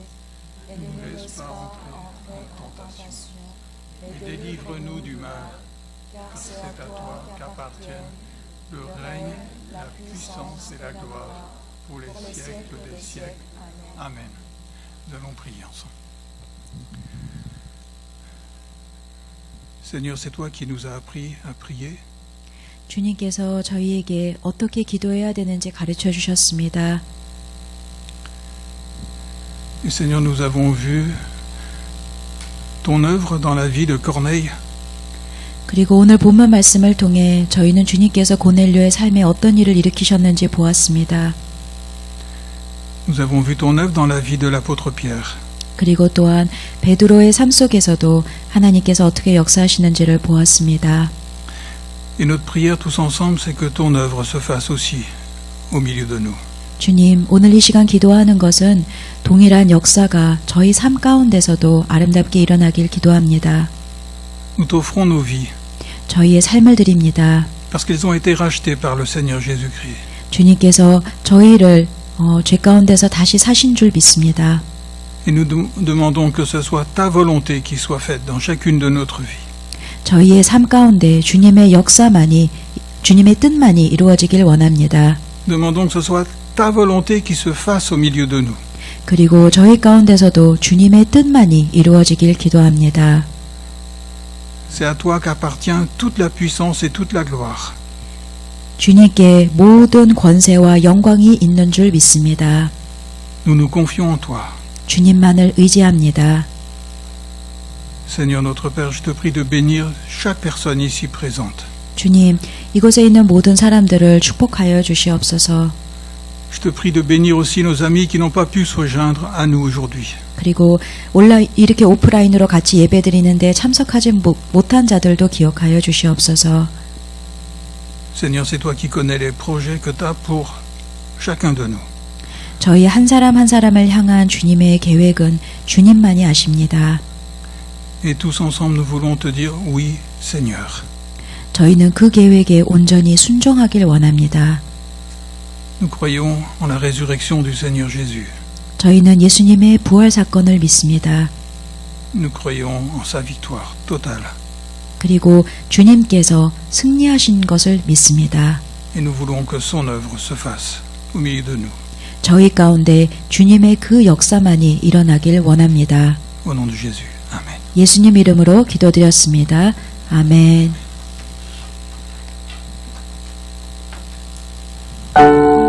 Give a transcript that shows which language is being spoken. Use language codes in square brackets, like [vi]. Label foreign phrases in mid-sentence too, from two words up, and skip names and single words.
[fr] Et ne nous laisse pas entrer en tentation, mais délivre-nous du mal, car c'est à toi qu'appartiennent le règne, la puissance et la gloire pour les siècles des siècles. Amen. Nous allons prier ensemble. Seigneur, c'est toi qui nous as appris à prier. [ko] 주님께서 저희에게 어떻게 기도해야 되는지 가르쳐 주셨습니다. [fr] Et Seigneur, nous avons vu ton œuvre dans la vie de Corneille. [ko] 그리고 오늘 본문 말씀을 통해 저희는 주님께서 고넬료의 삶에 어떤 일을 일으키셨는지 보았습니다. [fr] Nous avons vu ton œuvre dans la vie de l'apôtre Pierre. [ko] 그리고 또한 베드로의 삶 속에서도 하나님께서 어떻게 역사하시는지를 보았습니다. [fr] Et notre prière tous ensemble, c'est que ton œuvre se fasse aussi au milieu de nous. [ko] 주님, 오늘 이 시간 기도하는 것은 동일한 역사가 저희 삶 가운데서도 아름답게 일어나길 기도합니다. [fr] Nous t'offrons nos vies [ko] 저희의 삶을 드립니다. [fr] parce qu'ils ont été rachetés par le Seigneur Jésus-Christ. [ko] 주님께서 저희를 죄 가운데서 다시 사신 줄 믿습니다. [fr] Et nous demandons que ce soit ta volonté qui soit faite dans chacune de notre vie. [ko] 저희의 삶 가운데 주님의 역사만이, 주님의 뜻만이 이루어지길 원합니다. [fr] Demandons que ce soit ta volonté qui se fasse au milieu de nous. [ko] 그리고 저희 가운데서도 주님의 뜻만이 이루어지길 기도합니다. [fr] C'est à toi qu'appartient toute la puissance et toute la gloire. [ko] 주님께 모든 권세와 영광이 있는 줄 믿습니다. [fr] Nous nous confions en toi. [ko] 주님만을 의지합니다. [fr] Seigneur notre Père, je te prie de bénir chaque personne ici présente. [ko] 주님, 이곳에 있는 모든 사람들을 축복하여 주시옵소서. [fr] Je te prie de bénir aussi nos amis qui n'ont pas pu se rejoindre à nous aujourd'hui. [ko] 그리고 이렇게 오프라인으로 같이 예배드리는데 참석하지 못한 자들도 기억하여 주시옵소서. [fr] Seigneur, c'est toi qui connais les projets que tu as pour chacun de nous. [ko] 저희 한 사람 한 사람을 향한 주님의 계획은 주님만이 아십니다. [fr] Et tous ensemble, nous voulons te dire oui, Seigneur. [ko] 저희는 그 계획에 온전히 순종하길 원합니다. [fr] Nous croyons en la résurrection du Seigneur Jésus. [ko] 저희는 예수님의 부활 사건을 믿습니다. [fr] Nous croyons en sa victoire totale. [ko] 그리고 주님께서 승리하신 것을 믿습니다. [fr] Et nous voulons que son œuvre se fasse au milieu de nous. [ko] 저희 가운데 주님의 그 역사만이 일어나길 원합니다. [fr] Au nom de Jésus. Amen. [ko] 예수님 이름으로 기도드렸습니다. 아멘.